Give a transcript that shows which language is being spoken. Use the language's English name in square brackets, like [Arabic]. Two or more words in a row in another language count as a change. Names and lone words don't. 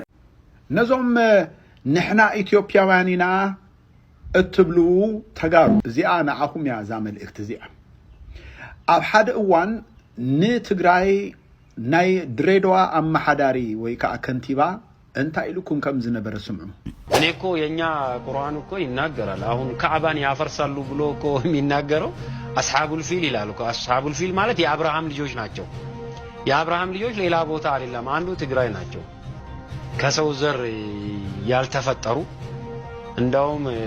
[Tigrinya] ነዞም ንሕና ኢትዮጵያውያን ኢና እትብሉ ተጋሩ እዚኣ ንዓኹም ያ ዛ መልእኽቲ እዚኣ ኣብ ሓደ እዋን ንትግራይ ናይ ድሬዳዋ አማሓዳሪ ወይ ከዓ ከንቲባ እንታይ ኢሉኩም ከም ዝነበረ ስምዑ [Amharic] እኔ እኮ የኛ ቁርአን እኮ ይናገራል አሁን ካዕባን ያፈርሳሉ ብሎ እኮ የሚናገረው [Arabic] أصحاب الفيل [Amharic] ይላል እኮ [Arabic] أصحاب الفيل [Amharic] ማለት የአብርሃም ልጆች ናቸው የአብርሃም ልጆች ሌላ ቦታ አይደለም አንዱ ትግራይ ናቸው ከሰው ዘር ያልተፈጠሩ እንደውም